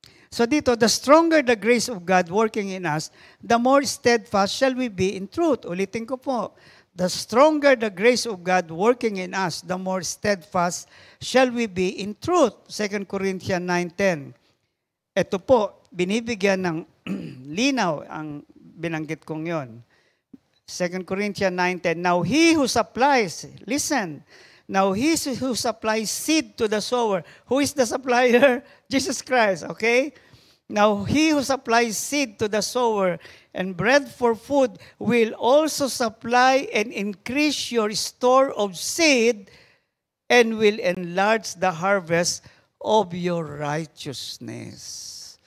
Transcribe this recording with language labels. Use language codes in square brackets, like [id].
[en] So dito, the stronger the grace of God working in us, the more steadfast shall we be in truth. [tl] Ulitin ko po. [en] The stronger the grace of God working in us, the more steadfast shall we be in truth. 2 Corinthians 9:10. [tl] Ito po, binibigyan ng linaw ang binanggit kong yon. [en] 2 Corinthians 9:10. Now he who supplies, listen, now he who supplies seed to the sower. Who is the supplier? Jesus Christ, okay? Now he who supplies seed to the sower and bread for food will also supply and increase your store of seed and will enlarge the harvest of your righteousness.